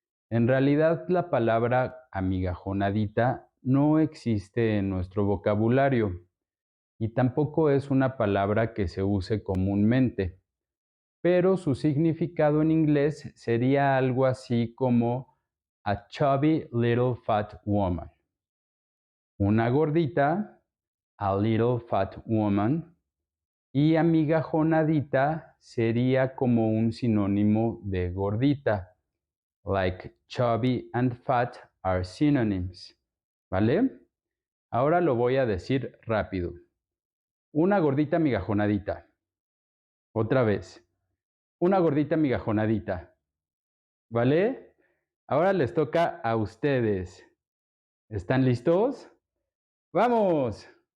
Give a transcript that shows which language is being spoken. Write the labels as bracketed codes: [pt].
[es] En realidad, la palabra amigajonadita no existe en nuestro vocabulario y tampoco es una palabra que se use comúnmente, pero su significado en inglés sería algo así como [en] a chubby little fat woman. [es] Una gordita, [en] a little fat woman, [es] y amigajonadita sería como un sinónimo de gordita. [en] Like chubby and fat are synonyms. [es] ¿Vale? Ahora lo voy a decir rápido. Una gordita migajonadita. Otra vez. Una gordita migajonadita. ¿Vale? Ahora les toca a ustedes. ¿Están listos? ¡Vamos!